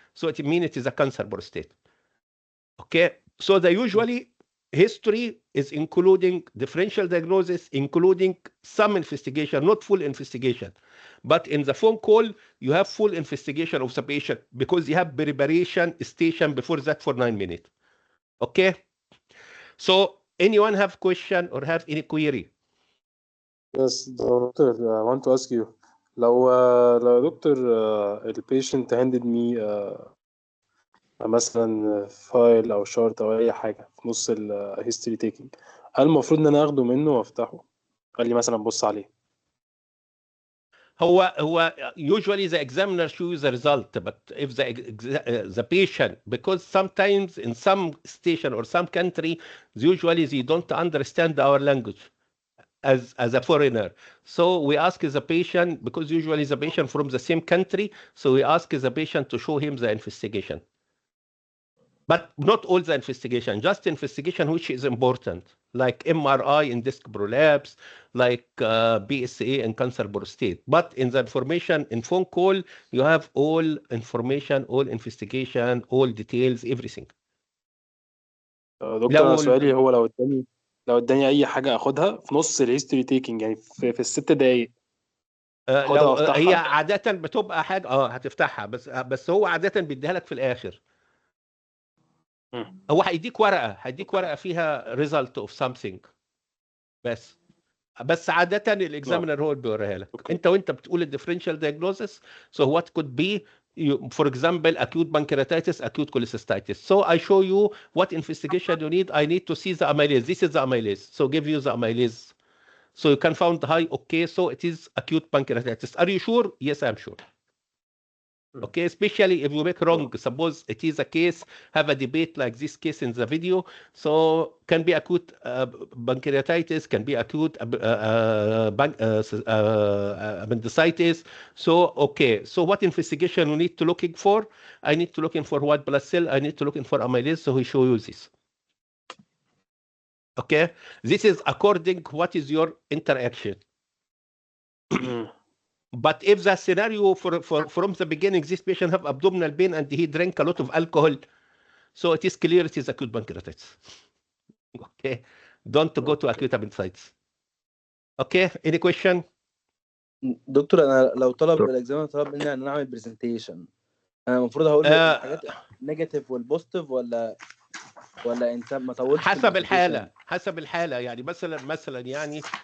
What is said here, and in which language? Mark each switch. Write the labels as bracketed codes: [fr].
[en] So it means it is a cancer prostate. Okay, so the usually history is including differential diagnosis, including some investigation, not full investigation. But in the phone call, you have full investigation of the patient because you have preparation station before that for 9 minutes. Okay, so anyone have question or have any query? Yes, doctor, I want to ask you, [ar] لو دكتور البيشنت [en] handed me [ar] مثلا فايل او شارت او اي حاجه في نص الهيستوري تيكينج، هل المفروض ان انا اخده منه وافتحه؟ قال لي مثلا بص عليه. هو [en] usually the examiner shows the result, but if the patient, because sometimes in some station or some country, usually they don't understand our language as a foreigner. So we ask the patient, because usually the patient from the same country, so we ask the patient to show him the investigation. But not all the investigation, just investigation which is important, like MRI in disc prolapse, like BSA in cancer prostate. But in the information in phone call, you have all information, all investigation, all details, everything. [ar] دكتور أنا سؤالي هو لو اداني اي حاجه اخدها في نص الهيستوري تيكينج، يعني في ال6 دقايق لو هي عاده بتبقى حاجه هتفتحها، بس هو عاده بيديها لك في الاخر. هو هيديك ورقه فيها [en] result of something، [ar] بس عاده الاكزامينر هو اللي بيوريها لك. وانت بتقول الديفرنشال diagnosis. [en] So what could be, for example, acute pancreatitis, acute cholecystitis. So I show you what investigation you need. I need to see the amylase. This is the amylase. So give you the amylase. So you can find high. Okay, so it is acute pancreatitis. Are you sure? Yes, I'm sure. Okay, especially if you make wrong. Suppose it is a case, have a debate like this case in the video. So can be acute pancreatitis, can be acute appendicitis. So okay, so what investigation you need to looking for? I need to looking for white blood cell. I need to looking for amylase. So he show you this. Okay, this is according what is your interaction. But if the scenario from the beginning, this patient have abdominal pain and he drank a lot of alcohol, so it is clear it is acute pancreatitis. Okay, don't go to acute appendicitis. Okay, any question? [ar] دكتور انا لو طلب الاكزامينر طلب مني ان انا اعمل برزنتيشن، انا المفروض هقول له الحاجات النيجاتيف والبوزيتيف ولا انت ما طولتش؟ حسب الحاله يعني مثلا يعني